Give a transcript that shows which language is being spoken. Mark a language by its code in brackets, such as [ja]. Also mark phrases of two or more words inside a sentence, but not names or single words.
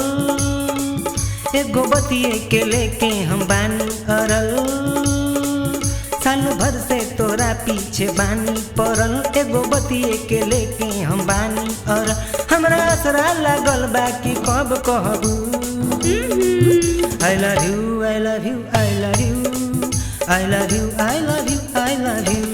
[bho] एगो बतिये के लेके हम बानी अरल। साल भर से तोरा पीछे बानी पड़ल। एगो बतिये के लेके हम बानी अरल। हमरा असरा लागल बाकी कब कहबू [en] I love you, I love you, I love you, [bho] I love you, I love you, I love you,